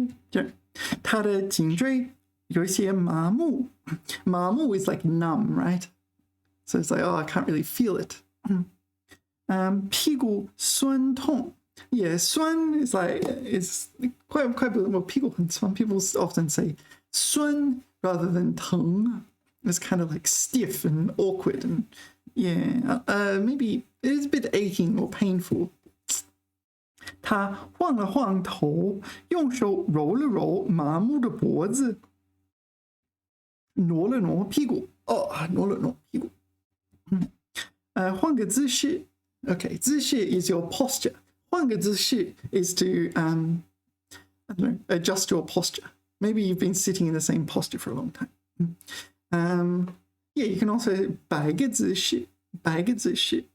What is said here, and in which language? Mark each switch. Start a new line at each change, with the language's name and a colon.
Chinese: 这它的颈椎有一些麻木。
English: 麻木 is like numb, right? So it's like, oh, I can't really feel it.
Chinese: 屁股酸痛。
English: Yeah, 酸 is quite well,
Chinese: 屁股很酸.
English: People often say 酸 rather than 疼. It's kind of like stiff and awkward, and yeah, maybe it is a bit aching or painful.
Chinese: 他晃了晃头，用手揉了揉麻木的脖子，挪了挪屁股。挪了挪屁股。换个姿势。
English: Okay, 姿势 is your posture.
Chinese: 换个姿势
English: is to I don't know, adjust your posture. Maybe you've been sitting in the same posture for a long time. Yeah, you can also
Chinese: 摆个姿势。